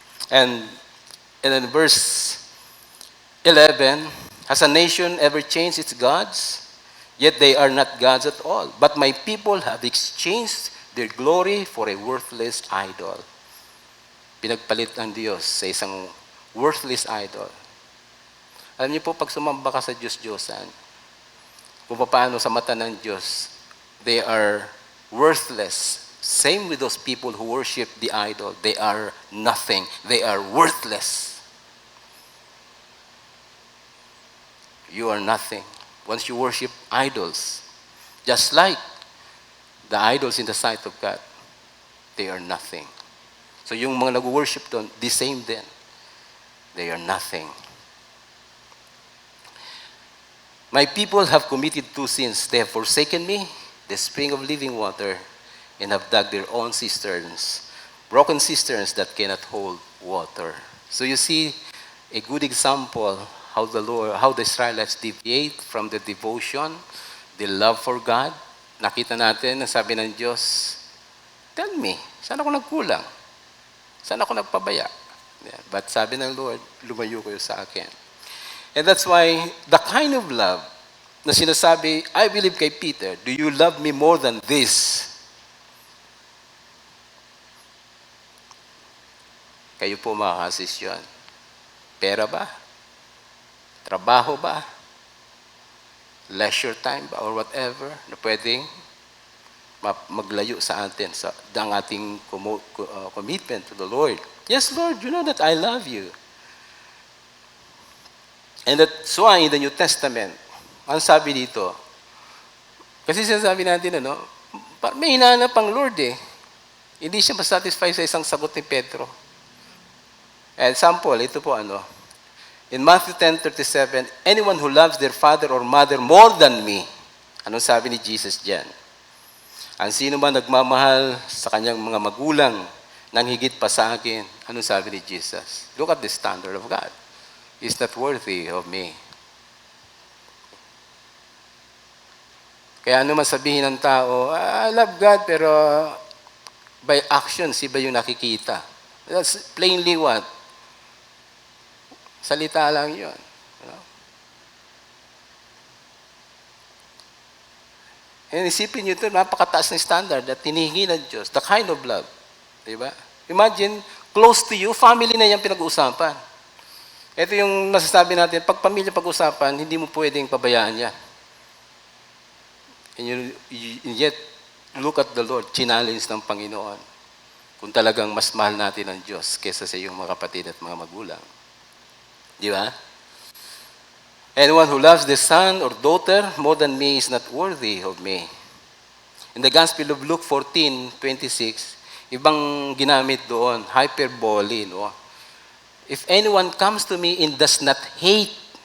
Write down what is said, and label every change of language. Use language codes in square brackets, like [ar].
[en] And in verse 11, has a nation ever changed its gods? Yet they are not gods at all. But my people have exchanged their glory for a worthless idol. [tl] Pinagpalit ng Diyos sa isang worthless idol. Alam niyo po, pag sumamba ka sa Diyos-Diyosan, kung paano sa mata ng Diyos, [en] they are worthless. Same with those people who worship the idol. They are nothing. They are worthless. You are nothing. Once you worship idols, just like the idols in the sight of God, they are nothing. So [tl] yung mga nag-worship doon, [en] the same din. They are nothing. My people have committed two sins. They have forsaken me, the spring of living water, and have dug their own cisterns, broken cisterns that cannot hold water. So you see a good example how the Israelites deviate from the devotion, the love for God. [tl] Nakita natin na sabi ng Diyos, [en] tell me, [tl] saan ako nagkulang? Saan ako nagpabaya? Yeah. But sabi ng Lord, lumayo kayo sa akin. [en] And that's why the kind of love na sinasabi, I believe kay Peter, do you love me more than this? [tl] Kayo po makakasisyon. Pera ba? Trabaho ba? Leisure time ba? Or whatever na pwedeng maglayo sa atin sa ang ating [en] commitment to the Lord. Yes, Lord, you know that I love you. And that's why in the New Testament, [tl] ang sabi dito, kasi sinasabi natin, may hinahanap ang Lord eh. Hindi siya masatisfy sa isang sagot ni Pedro. [en] Example, ito po in Matthew 10:37, anyone who loves their father or mother more than me, [tl] anong sabi ni Jesus diyan? Ang sino man nagmamahal sa kanyang mga magulang nang higit pa sa akin, anong sabi ni Jesus? [en] Look at the standard of God. He's not worthy of me. [tl] Kaya ano man sabihin ng tao, [en] I love God, [tl] pero [en] by actions, [tl] iba yung nakikita. [en] That's plainly what? [tl] Salita lang yun. And isipin nyo ito, napakataas na standard at tinihingi ng Diyos, [en] the kind of love. [tl] Diba? Imagine, close to you, family na yan pinag-uusapan. Ito yung masasabi natin, pag pamilya pag-usapan, hindi mo pwedeng pabayaan yan. [en] And yet, look at the Lord, [tl] challenge ng Panginoon. Kung talagang mas mahal natin ang Diyos kaysa sa iyong mga kapatid at mga magulang. Di ba? [en] Anyone who loves the son or daughter more than me is not worthy of me. In the Gospel of Luke 14:26, [tl] ibang ginamit doon, [en] hyperbole, no? If anyone comes to me and does not hate.